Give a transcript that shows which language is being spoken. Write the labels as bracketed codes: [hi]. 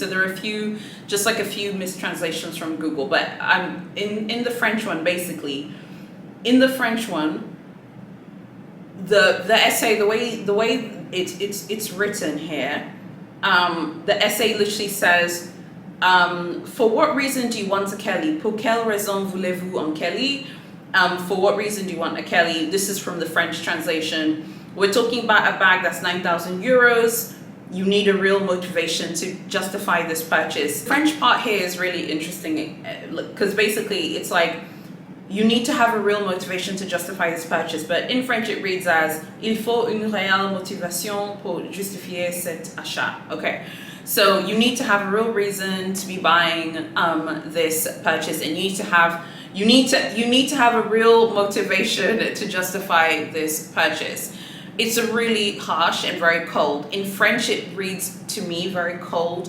[en] So there are a few mistranslations from Google, but in the French one, basically, in the French one, the essay, the way it's written here, the essay literally says, for what reason do you want a Kelly? [fr] Pour quelle raison voulez-vous un Kelly? [en] For what reason do you want a Kelly? This is from the French translation. We're talking about a bag that's 9,000 euros. You need a real motivation to justify this purchase. The French part here is really interesting because basically it's like you need to have a real motivation to justify this purchase. But in French it reads as [fr] il faut une réelle motivation pour justifier cet achat. [en] Okay, so you need to have a real reason to be buying this purchase, and you need to have a real motivation to justify this purchase. It's a really harsh and very cold. In French, it reads to me very cold.